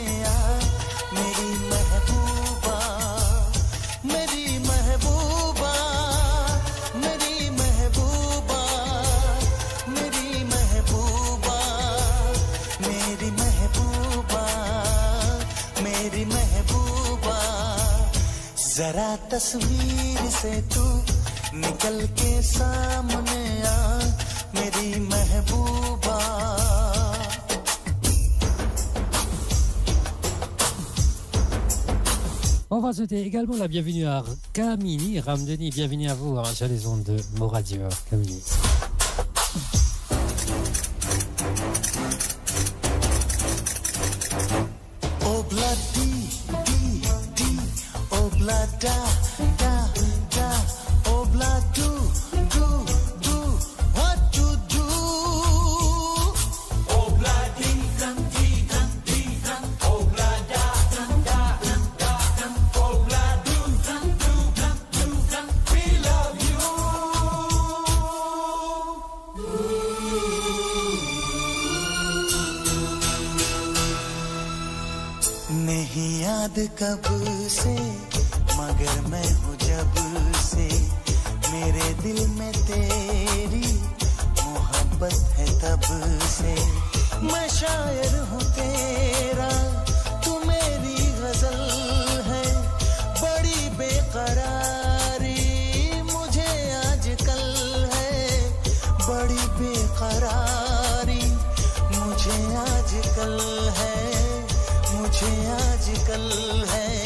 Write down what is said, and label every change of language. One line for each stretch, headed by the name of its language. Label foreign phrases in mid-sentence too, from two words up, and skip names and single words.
Hindi: आ मेरी महबूबा मेरी महबूबा मेरी महबूबा मेरी महबूबा मेरी महबूबा मेरी महबूबा जरा तस्वीर से तू निकल के सामने आ मेरी महबूबा
French: On va souhaiter également la bienvenue à Kamini Ramdeni. Bienvenue à vous sur les ondes de Moradio. Kamini.
English: Obla di di obla da da da obla do what to do obla di dan obla da obla do we love you
Hindi: नहीं याद कब से मगर मैं हूँ जब से मेरे दिल में तेरी मोहब्बत है तब से मैं शायर हूँ तेरा तू मेरी गजल है बड़ी बेकरारी मुझे आजकल है बड़ी बेकरारी मुझे आजकल है मुझे आजकल है